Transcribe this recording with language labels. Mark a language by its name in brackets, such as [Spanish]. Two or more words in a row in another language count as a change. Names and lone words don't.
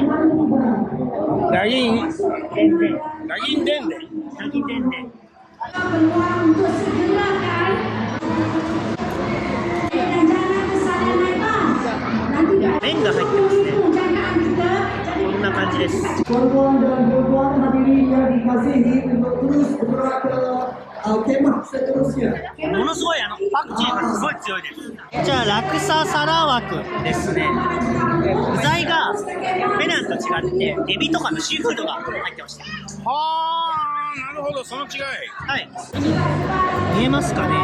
[Japanese] ダギンデンデン。ダギンデンデン。ダギンデンデン。麺が入ってますね。こんな感じです。 [Malay] Kawan-kawan dan kawan-kawan hadirin yang dikasihi untuk terus bergerak ke kemah seterusnya. [Japanese] ものすごいパクチーがすごい強いです。じゃあラクササラ枠ですね。具材がペナンと違ってエビとかのシーフードが入ってました。はあ、なるほど、その違い。はい。見えますかね。